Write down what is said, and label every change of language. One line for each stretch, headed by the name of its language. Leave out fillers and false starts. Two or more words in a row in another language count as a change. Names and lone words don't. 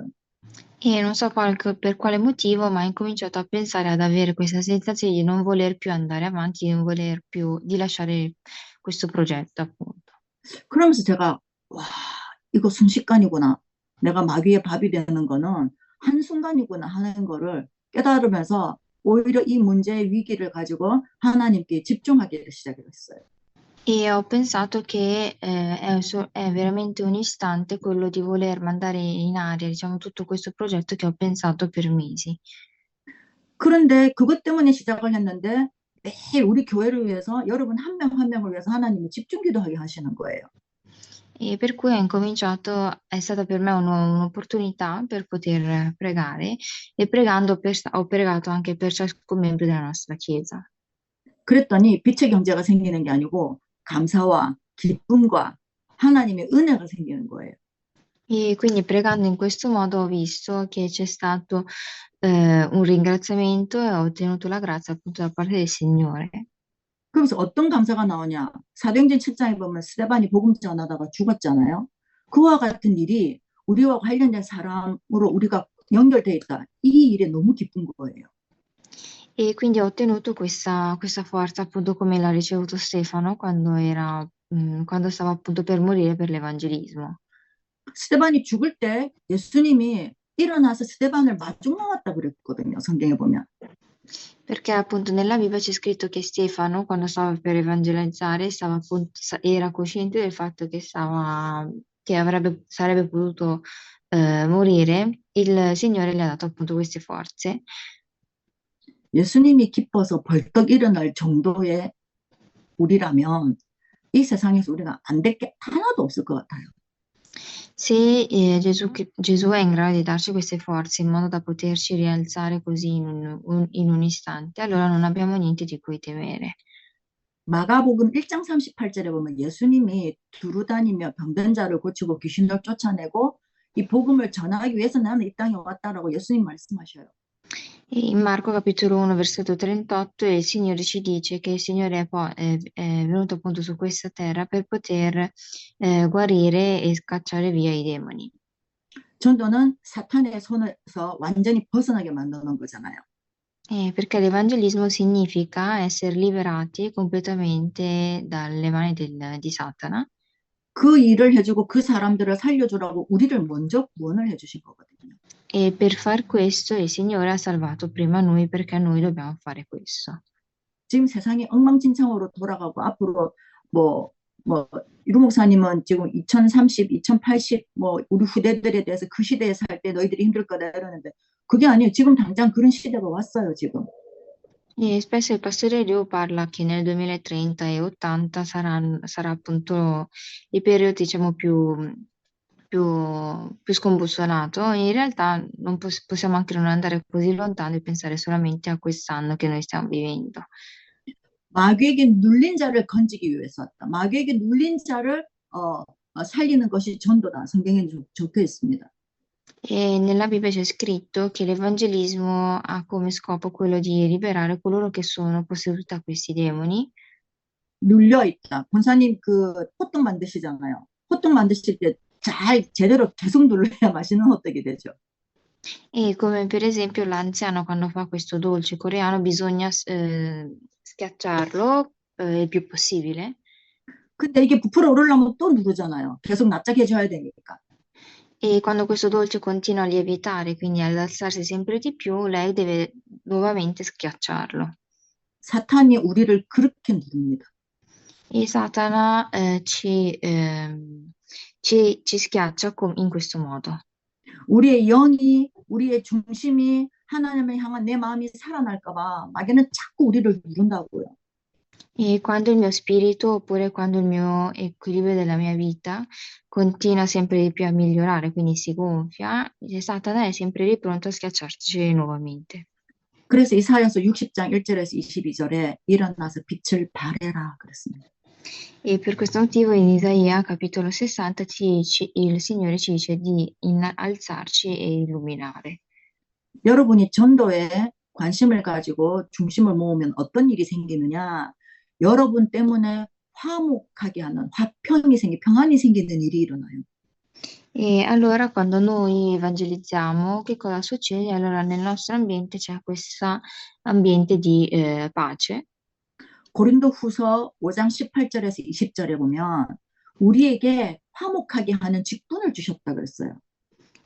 Italian: E non so poi per quale motivo, ma ho incominciato a pensare ad avere questa sensazione di non voler più andare avanti, di non voler più, di lasciare questo progetto, appunto.
Korean: 그러면서 제가 와, 이거 순식간이구나. 내가 마귀의 밥이 되는 거는 한순간이구나 하는 거를 깨달으면서 오히려 이 문제의 위기를 가지고 하나님께 집중하기를 시작했어요.
Italian: E ho pensato che è veramente un istante quello di voler mandare in aria, diciamo, tutto questo progetto che ho pensato per mesi.
Korean: 그런데 그것 때문에 시작을 했는데 매일 우리 교회를 위해서 여러분 한 명 한 명을 위해서 하나님이 집중 기도하게 하시는 거예요.
Italian: E per cui ho incominciato, è stata per me un'opportunità per poter pregare e pregando ho pregato anche per ciascun membro della nostra chiesa.
Korean: 그랬더니 빛의 경제가 생기는 게 아니고 감사와 기쁨과 하나님의 은혜가 생기는 거예요.
Italian: E quindi pregando in questo modo ho visto che c'è stato un ringraziamento e ho ottenuto la grazia appunto da parte del Signore.
Korean: 그러면서 어떤 감사가 나오냐? 사도행전 7장에 보면 스데반이 복음 전하다가 죽었잖아요. 그와 같은 일이 우리와 관련된 사람으로 우리가 연결돼 있다. 이 일에 너무 기쁜 거예요.
Italian: E quindi ho ottenuto questa forza appunto come l'ha ricevuto Stefano quando stava appunto per morire per l'evangelismo.
Korean: 스데반이 죽을 때 예수님이 일어나서 스데반을 마중 나왔다 그랬거든요. 성경에 보면.
Italian: Perché appunto nella Bibbia c'è scritto che Stefano, quando stava per evangelizzare, era cosciente del fatto che sarebbe potuto morire. Il Signore le ha dato appunto queste forze.
Korean: 예수님이 기뻐서 벌떡 일어날 정도의 우리라면 이 세상에서 우리가 안 될 게 하나도 없을 것 같아요.
Italian: Se Gesù è in grado di darci queste forze in modo da poterci rialzare così in un istante, allora non abbiamo niente di cui temere.
Korean: 마가복음 1장 38절에 보면 예수님이 두루 다니며 병든 자를 고치고 귀신을 쫓아내고 이 복음을 전하기 위해서 나는 이 땅에 왔다라고 예수님 말씀하셔요.
Italian: E in Marco capitolo 1 versetto 38 il Signore ci dice che il Signore è venuto appunto su questa terra per poter guarire e scacciare via i demoni.
Korean: 전도는 사탄의 손에서 완전히 벗어나게 만드는 거잖아요.
Italian: Perché l'evangelismo significa essere liberati completamente dalle mani di Satana.
Korean: 그 일을 해주고 그 사람들을 살려주라고 우리를 먼저 구원을 해주신 거거든요.
Italian: E per far questo il Signore ha salvato prima noi perché noi dobbiamo fare questo.
Korean: 지금 세상이 엉망진창으로 돌아가고 앞으로 뭐 이루 목사님은 지금 2030, 2080 뭐 우리 후대들에 대해서 그 시대에 살 때 너희들이 힘들 거다 이러는데 그게 아니에요. 지금 당장 그런 시대가 왔어요, 지금.
Italian: E spesso il pastore Leo parla che nel 2030 e 80 sarà appunto il periodo, diciamo, più scombussonato. In realtà non possiamo anche non andare così lontano e pensare solamente a quest'anno che noi stiamo vivendo.
Korean: 마귀에게 눌린 자를 건지기 위해서 왔다. 마귀에게 눌린 자를 살리는 것이 전도다. 성경에 적혀 있습니다.
Italian: E nella Bibbia c'è scritto che l'evangelismo ha come scopo quello di liberare coloro che sono posseduti da questi demoni.
Korean: 눌려 있다. 권사님 그 호떡 만드시잖아요. 호떡 만드실 때 잘 제대로 계속 눌러야 맛있는 호떡이 되죠.
Italian: E come per esempio l'anziano quando fa questo dolce coreano bisogna schiacciarlo il più possibile.
Korean: 근데 이게 부풀어 오르려면 또 누르잖아요. 계속 납작해져야 되니까.
Italian: E quando questo dolce continua a lievitare, quindi ad alzarsi sempre di più, lei deve nuovamente schiacciarlo.
Korean: 사탄이 우리를 그렇게 누릅니다.
Italian: E Satana ci schiaccia in questo modo.
Korean: 우리의 영이, 우리의 중심이 하나님을 향한 내 마음이 살아날까 봐 마귀는 자꾸 우리를 누른다고요.
Italian: E quando il mio spirito oppure quando il mio equilibrio della mia vita continua sempre di più a migliorare, quindi si gonfia, Satana è sempre lì pronto a schiacciarci nuovamente.
Korean: 그래서 이사야서 60장 1절에서 22절에 일어나서 빛을 발해라 그랬습니다.
Italian: E per questo motivo in Isaia capitolo 60 il Signore ci dice di alzarci e illuminare.
Korean: 여러분이 전도에 관심을 가지고 중심을 모으면 어떤 일이 생기느냐? 여러분 때문에 화목하게 하는 평안이 생기는 일이 일어나요.
Italian: E allora quando noi evangelizziamo, che cosa succede? Allora nel nostro ambiente c'è questo ambiente di pace.
Korean: 고린도후서 5장 18절에서 20절에 보면 우리에게 화목하게 하는 직분을 주셨다 그랬어요.